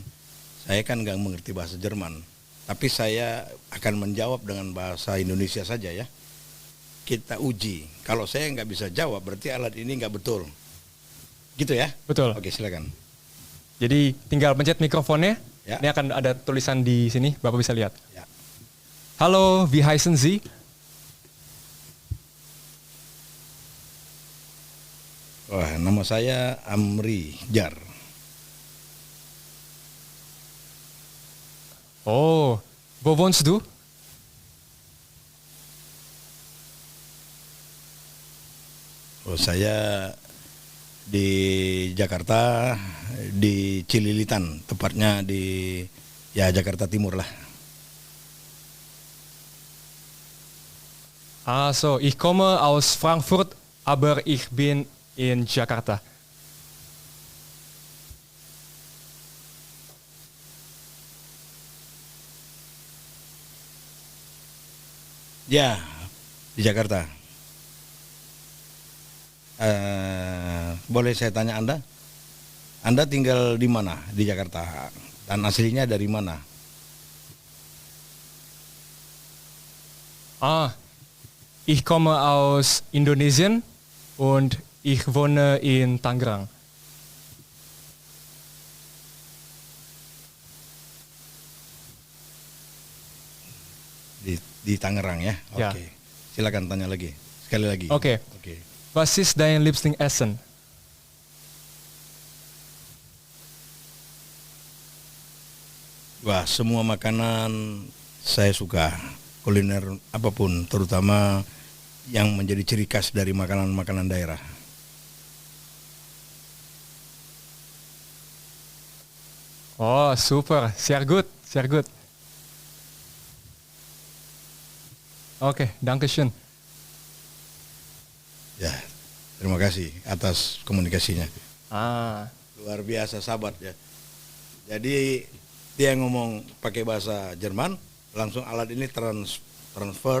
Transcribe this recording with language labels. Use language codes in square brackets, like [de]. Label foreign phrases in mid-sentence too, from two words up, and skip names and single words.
[id] Saya kan nggak mengerti bahasa Jerman, tapi saya akan menjawab dengan bahasa Indonesia saja ya. Kita uji. Kalau saya nggak bisa jawab, berarti alat ini nggak betul. Gitu ya? Betul. Oke, silakan. Jadi tinggal pencet mikrofonnya. Ya. Ini akan ada tulisan di sini, Bapak bisa lihat. Ya. Halo, [de] wie heißen Sie? [id] Wah, nama saya Amri Jar. [de] Oh, wo wohnst du? [id] Oh, saya di Jakarta, di Cililitan, tepatnya di Jakarta Timur lah. [de] Ah, so, ich komme aus Frankfurt, aber ich bin in Jakarta. [id] Ya, di Jakarta. Boleh saya tanya Anda? Anda tinggal di mana di Jakarta? Dan aslinya dari mana? [de] Ah, ich komme aus Indonesien und ich wohne in Tangerang. [id] Di Tangerang ya? Ya. Oke. Silakan tanya lagi. Sekali lagi. Oke. Oke. [de] Was ist dein Lieblingsessen? [id] Wah, semua makanan saya suka. Kuliner apapun, terutama yang menjadi ciri khas dari makanan-makanan daerah. [de] Oh, super. Sehr gut, sehr gut. Oke, dankeschön. [id] Ya, terima kasih atas komunikasinya. Ah, Luar biasa sahabat ya. Jadi dia ngomong pakai bahasa Jerman, langsung alat ini transfer.